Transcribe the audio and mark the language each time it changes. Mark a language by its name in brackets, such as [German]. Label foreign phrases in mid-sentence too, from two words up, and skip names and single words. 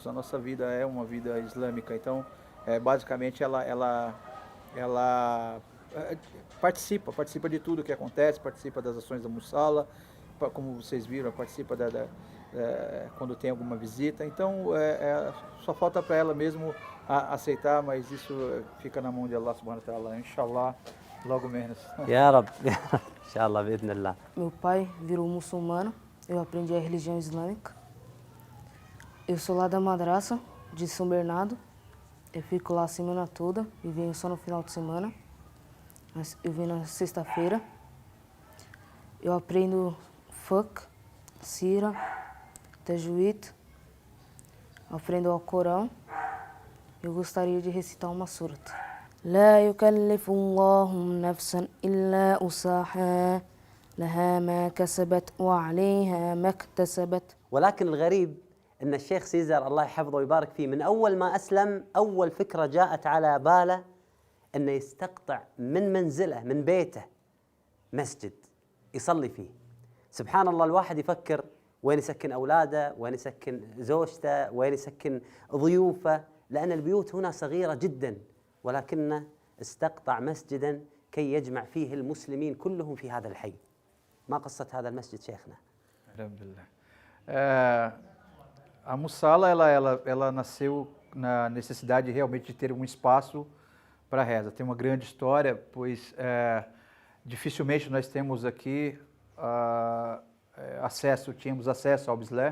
[Portuguese] A nossa vida é uma vida islâmica, então basicamente ela participa de tudo que acontece, participa das ações da Mussala, como vocês viram, participa quando tem alguma visita. Então só falta para ela mesmo aceitar, mas isso fica na mão de [Arabic] الله سبحانه وتعالى، إن شاء الله, [Portuguese] logo menos. [Arabic] يا رب يا رب إن شاء الله بإذن الله. [Portuguese] Meu pai virou muçulmano, eu aprendi a religião islâmica. Eu sou lá da madraça de São Bernardo, eu fico lá a semana toda e venho só no final de semana. Eu venho na sexta-feira. Eu aprendo fiqh, sira, tajwid, aprendo o Corão. Eu gostaria de recitar uma surata. [Arabic] لا يكلف الله نفسا إلا وسعها لها ما كسبت وعليها ما اكتسبت. ولكن الغريب أن الشيخ سيزر الله يحفظه ويبارك فيه من أول ما أسلم أول فكرة جاءت على باله أنه يستقطع من منزله من بيته مسجد يصلي فيه. سبحان الله، الواحد يفكر وين يسكن أولاده، وين يسكن زوجته، وين يسكن ضيوفه، لأن البيوت هنا صغيرة جدا، ولكنه استقطع مسجدا كي يجمع فيه المسلمين كلهم في هذا الحي. ما قصة هذا المسجد شيخنا؟ Alhamdulillah. [Portuguese] A Musala ela nasceu na necessidade realmente de ter um espaço para reza. Tem uma grande história, pois dificilmente nós temos aqui tínhamos acesso ao Islã.